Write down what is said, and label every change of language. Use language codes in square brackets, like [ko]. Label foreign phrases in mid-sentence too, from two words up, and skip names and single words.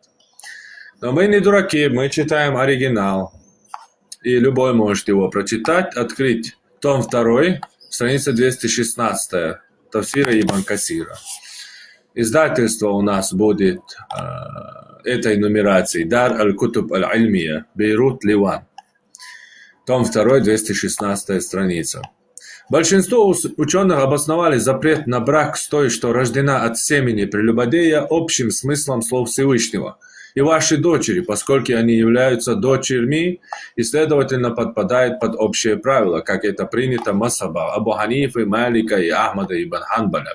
[ru] Но мы не дураки, мы читаем оригинал. И любой может его прочитать, открыть том 2, страница 216, Тафсира Ибн Касира. Издательство у нас будет этой нумерации Дар аль-Кутуб аль-Ильмия, Бейрут, Ливан. Том 2, 216 страница. Большинство ученых обосновали запрет на брак с той, что рождена от семени прелюбодея, общим смыслом слов Всевышнего. И ваши дочери, поскольку они являются дочерьми и, следовательно, подпадают под общее правило, как это принято масхаба Абу Ханифы, Малика и Ахмада ибн Ханбаля.